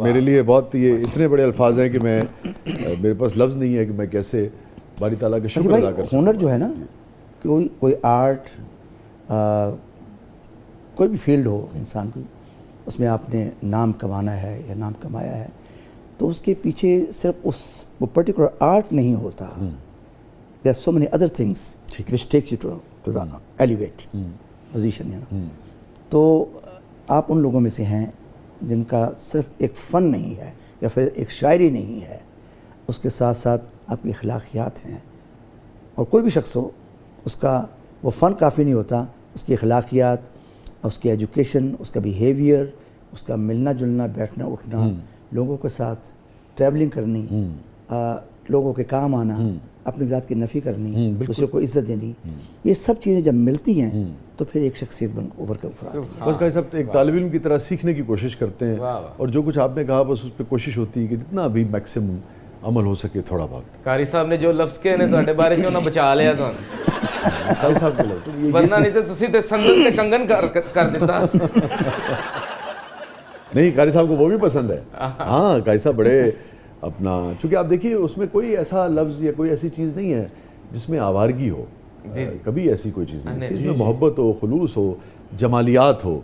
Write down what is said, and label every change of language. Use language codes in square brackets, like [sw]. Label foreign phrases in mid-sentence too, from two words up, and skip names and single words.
[ur] میرے لیے بہت یہ اتنے بڑے الفاظ ہیں کہ میرے پاس لفظ نہیں ہے کہ میں کیسے باری تعالیٰ کا شکر ادا کر سکوں. ہنر جو ہے نا، کوئی آرٹ، کوئی بھی فیلڈ ہو انسان کو، اس میں آپ نے نام کمانا ہے یا نام کمایا ہے تو اس کے پیچھے صرف وہ پرٹیکولر آرٹ نہیں ہوتا. [en] there are so many other things which takes you to the elevate position, you know. [ur] تو آپ ان لوگوں میں سے ہیں جن کا صرف ایک فن نہیں ہے یا پھر ایک شاعری نہیں ہے، اس کے ساتھ ساتھ آپ کی اخلاقیات ہیں. اور کوئی بھی شخص ہو، اس کا وہ فن کافی نہیں ہوتا، اس کی اخلاقیات، اس کی ایجوکیشن، اس کا بیہیویئر، اس کا ملنا جلنا، بیٹھنا اٹھنا، لوگوں کے ساتھ ٹریولنگ کرنی، لوگوں کے کام آنا، اپنی ذات کی نفی کرنی، دوسرے کو عزت دینی، یہ سب چیزیں جب ملتی ہیں تو پھر ایک شخصیت ابھر کر اٹھتی ہے. بس بھائی صاحب ایک طالب علم کی طرح سیکھنے کی کوشش کرتے ہیں اور جو کچھ آپ نے کہا بس اس پہ کوشش ہوتی ہے کہ جتنا بھی میکسیمم عمل ہو سکے تھوڑا بہت. [pa] قاری صاحب نے جو لفظ کہے نے تواڈے بارے چ انہاں بچا لیا تانوں. [ur] قاری صاحب کے لوگ [pa] ورنہ نہیں تو تسی تے سندن تے کنگن کر دیتا. [ur] نہیں، قاری صاحب کو وہ بھی پسند ہے. ہاں، قاری صاحب بڑے اپنا، چونکہ آپ دیکھیے اس میں کوئی ایسا لفظ یا کوئی ایسی چیز نہیں ہے جس میں آوارگی ہو. کبھی ایسی کوئی چیز نہیں، اس میں محبت ہو، خلوص ہو، جمالیات ہو.